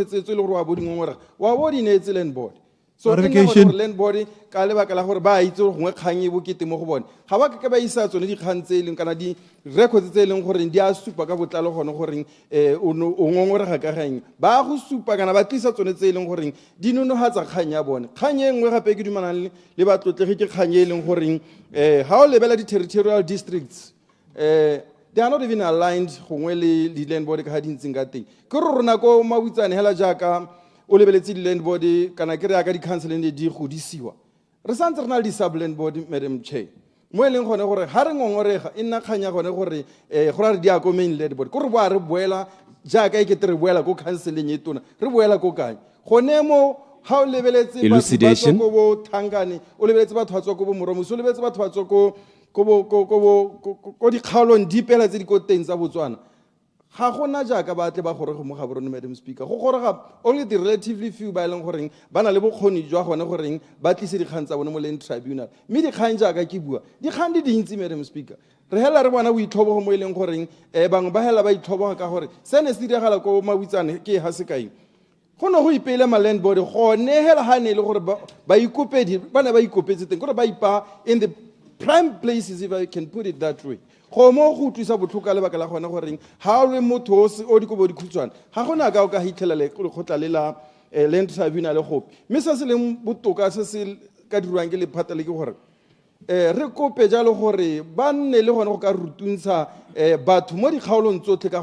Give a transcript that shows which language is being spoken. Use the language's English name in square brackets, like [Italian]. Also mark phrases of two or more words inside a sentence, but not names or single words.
[Tswana] tse le gore wa bo dingongora wa bo di neetse Land Board so ke nna gore Land Board ka lebaka la gore ba itse gongwe kgang e bokete mo go bone ga ba ke ba isa tsone dikgang tse e leng kana di-records tse e leng gore di a supa ka botlalo gone goreng o ngongorega ka kgang ba go supa kana ba tlisa tsone tse e leng goreng di nonogatsa kgang ya bone kgang e nngwe gape ke dumanang le batlotlegi ke kgang e leng goreng ha o lebela di-territorial districts [English] they are not even aligned [Tswana] gongwe le di-Land Board ka ga di ntseng ka teng ke re rona ko Mabutsane hela jaaka o lebeletse di-Land Board kana ke re ya ka di-councileng di godisiwa re santse re na le di-sub-Land Board [English] Madam Chair [Tswana] mo e leng gone gore ha re ngongorega e nna kganya gone gore go ra re di ya ko main Land Board ko re boa re boela jaaka e kete re boela ko councileng e tona re boela ko kae gone mo ha o lebeletse batho ko bo Thangane o lebeletse batho ba tswa ko bo Moromoso o lebeletse batho ba tswa ko dikgaolong di pela tse di ko teng tsa Botswana ga gona jaaka ba tle ba gorege mo Gaborone [English] Madam Speaker [Tswana] go gorega [English] only the relatively few [Tswana] ba e leng goreng ba na le bokgoni jwa gone goreng ba tlise dikgang tsa bone mo Land Tribunal mme dikgang jaaka ke bua dikgang di dintsi [English] Madam Speaker [Tswana] re hela re bona boitlhobogo mo e leng goreng bangwe ba hela ba itlhoboga ka gore se ne se diragala ko Mabutsane ke ha se kae go no go ipeile ma Land Board gone hela ha ne le gore ba ikopedi ba ne ba ikopetse teng gore ba ipa [English] in the prime places if I can put it that way [Tswana] go mo go tlisa botlhoka le baka la gone goreng ha o le motho o dikobo di khutshwana ga gona ka o ka hitlela le go tla le la Land Tribunal le gope mme se se leng botoka se se ka dirwang ke lephata le ke gore re kope jalo gore ba nne le gone go ka rutuntsha batho mo dikgaolong tsotlhe ka